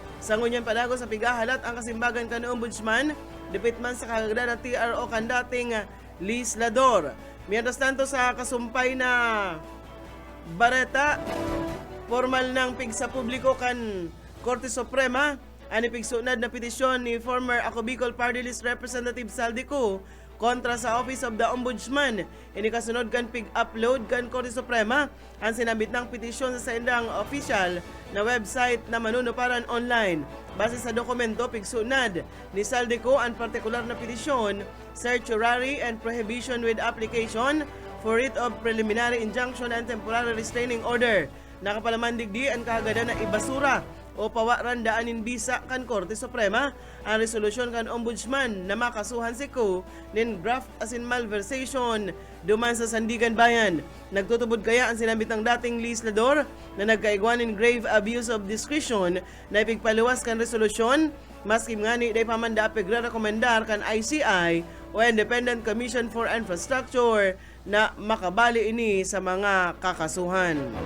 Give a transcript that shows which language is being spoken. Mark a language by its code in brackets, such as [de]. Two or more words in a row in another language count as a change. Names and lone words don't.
[bik] Sa ngunyan panago sa pigahalat ang kasimbagan kan Ombudsman, dipitman sa kagada na TRO kan dating legislador. Mientras tanto sa kasumpay na bareta, formal ng pigsa publiko kan Korte Suprema, ani pigsunad na petisyon ni former Ako Bicol Party List Representative Saldeco kontra sa Office of the Ombudsman. Ini kasunod kan pig-upload kan Korte Suprema ang sinabit ng petisyon sa sendang official na website na manunuparan online. Base sa dokumento, pigsunad ni Saldeco ang partikular na petisyon, [en] certiorari and prohibition with application for writ of preliminary injunction and temporary restraining order. [bik] Nakapalaman digdi ang kahagada na ibasura o pawaran daanin bisa kan Korte Suprema ang resolusyon kan Ombudsman na makasuhan si Ko nin graft asin malversation duman sa Sandigan Bayan. Nagtutubod kaya ang sinabit ng dating legislador na nagkaigwan nin [en] grave abuse of discretion [bik] na ipigpaluwas kan resolusyon maski ngani day pamanda pigre-rekomendar kan ICI o Independent Commission for Infrastructure na makabali ini sa mga kakasuhan.